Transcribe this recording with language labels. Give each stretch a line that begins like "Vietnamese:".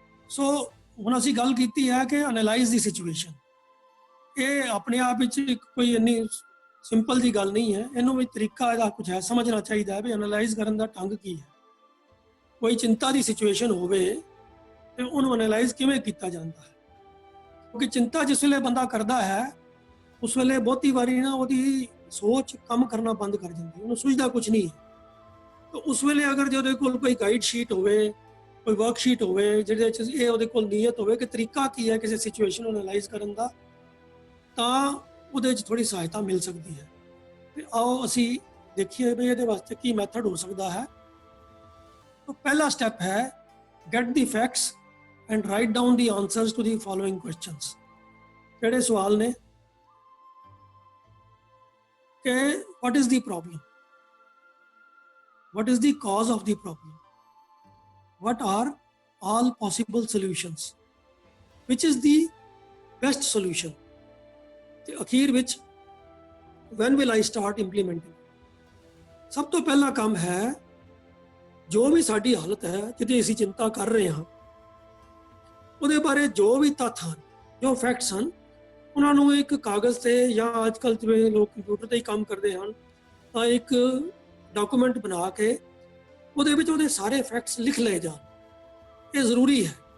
Punjabi: सो हुण असीं गल कीती है कि
English: analyse the situation,
Punjabi: ये अपने आप विच कोई इन्नी सिंपल जी गल नहीं है, इनू भी तरीका इहदा कुछ है, समझना चाहिए है भी एनालाइज करन दा ढंग की है। ਕੋਈ ਚਿੰਤਾ ਦੀ ਸਿਚੁਏਸ਼ਨ ਹੋਵੇ ਤੇ ਉਹਨੂੰ ਐਨਾਲਾਈਜ਼ ਕਿਵੇਂ ਕੀਤਾ ਜਾਂਦਾ ਹੈ। ਕਿਉਂਕਿ ਚਿੰਤਾ ਜਿਸ ਵੇਲੇ ਬੰਦਾ ਕਰਦਾ ਹੈ ਉਸ ਵੇਲੇ ਬਹੁਤੀ ਵਾਰੀ ਨਾ ਉਹਦੀ ਸੋਚ ਕੰਮ ਕਰਨਾ ਬੰਦ ਕਰ ਜਾਂਦੀ ਹੈ, ਉਹਨੂੰ ਸੁਝਦਾ ਕੁਝ ਨਹੀਂ ਹੈ। ਤਾਂ ਉਸ ਵੇਲੇ ਅਗਰ ਜੇ ਉਹਦੇ ਕੋਲ ਕੋਈ ਗਾਈਡ ਸ਼ੀਟ ਹੋਵੇ, ਕੋਈ ਵਰਕਸ਼ੀਟ ਹੋਵੇ ਜਿਹਦੇ ਵਿੱਚ ਇਹ ਉਹਦੇ ਕੋਲ ਨੀਅਤ ਹੋਵੇ ਕਿ ਤਰੀਕਾ ਕੀ ਹੈ ਕਿਸੇ ਸਿਚੁਏਸ਼ਨ ਨੂੰ ਐਨਾਲਾਈਜ਼ ਕਰਨ ਦਾ, ਤਾਂ ਉਹਦੇ ਵਿੱਚ ਥੋੜੀ ਸਹਾਇਤਾ ਮਿਲ ਸਕਦੀ ਹੈ। ਤੇ ਆਓ ਅਸੀਂ ਦੇਖੀਏ ਵੀ ਇਹਦੇ ਵਾਸਤੇ ਕੀ ਮੈਥਡ ਹੋ ਸਕਦਾ ਹੈ। ਤਾਂ ਪਹਿਲਾ ਸਟੈਪ ਹੈ
English: Get the facts and write down the answers to the following questions.
Punjabi: ਕਿਹੜੇ ਸਵਾਲ ਨੇ ਕਿ
English: what is the problem, what is the cause of the problem, what are all possible solutions, which is the best solution,
Punjabi: ਤੇ ਅਖੀਰ ਵਿੱਚ
English: when will I start implementing।
Punjabi: ਸਭ ਤੋਂ ਪਹਿਲਾ ਕੰਮ ਹੈ ਜੋ ਵੀ ਸਾਡੀ ਹਾਲਤ ਹੈ ਜਿਹਦੀ ਅਸੀਂ ਚਿੰਤਾ ਕਰ ਰਹੇ ਹਾਂ ਉਹਦੇ ਬਾਰੇ ਜੋ ਵੀ ਤੱਥ ਹਨ, ਜੋ ਫੈਕਟਸ ਹਨ, ਉਹਨਾਂ ਨੂੰ ਇੱਕ ਕਾਗਜ਼ ਤੇ ਜਾਂ ਅੱਜ ਕੱਲ੍ਹ ਜਿਵੇਂ ਲੋਕ ਕੰਪਿਊਟਰ ਤੇ ਹੀ ਕੰਮ ਕਰਦੇ ਹਨ ਤਾਂ ਇੱਕ ਡਾਕੂਮੈਂਟ ਬਣਾ ਕੇ ਉਹਦੇ ਵਿੱਚ ਉਹਦੇ ਸਾਰੇ ਫੈਕਟਸ ਲਿਖ ਲਏ ਜਾਣ। ਇਹ ਜ਼ਰੂਰੀ ਹੈ।